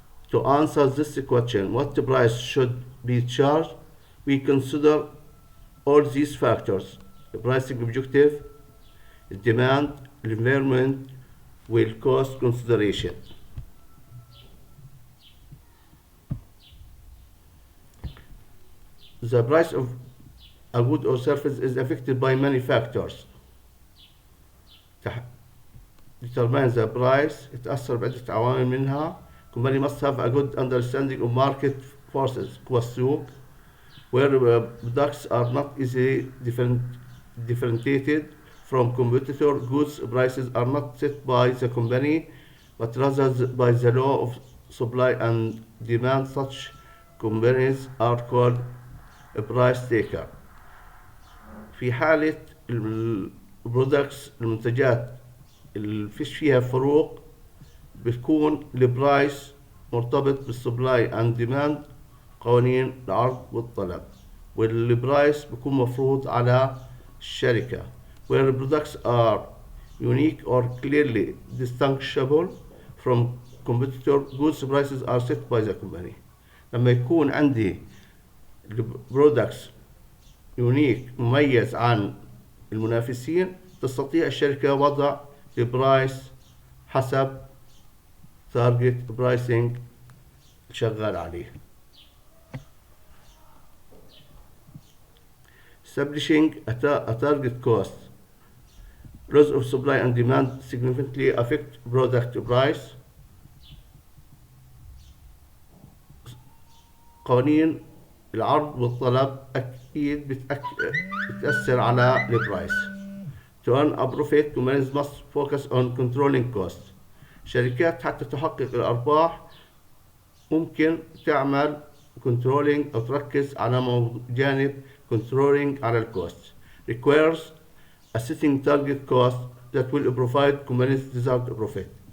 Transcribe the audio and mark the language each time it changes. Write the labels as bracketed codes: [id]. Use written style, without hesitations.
[en] To answer this question, what price should be charged, we consider all these factors: the pricing objective, the demand, the environment, with cost consideration. The price of a good or service is affected by many factors. Determine the price [ar] يتأثر بعدة عوامل منها. [en] Company must have a good understanding of market forces والسوق, where products are not easily differentiated from competitor. Goods prices are not set by the company, but rather by the law of supply and demand. Such companies are called a price taker. [ar] في حالة البرودكتس المنتجات اللي فيش فيها فروق بتكون البرايس مرتبط بالسبلاي اند ديماند, قوانين العرض والطلب, والبرايس بيكون مفروض على الشركة. [en] where products are unique or clearly distinguishable from competitor, goods prices are set by the company. [ar] لما يكون عندي البرودكتس يونيك مميز عن المنافسين, تستطيع الشركة وضع البرايس حسب تارجت برايسنج شغال عليه. [en] Establishing a target cost. Loss of supply and demand significantly affect product price. [ar] قوانين العرض والطلب أكيد بتأثر على البرايس. [en] To earn a profit, companies must focus on controlling costs. [ar] شركات حتى تحقق الأرباح ممكن تعمل controlling أو تركز على جانب controlling على الكوست. [en] Requires a setting target cost that will provide companies desired profit.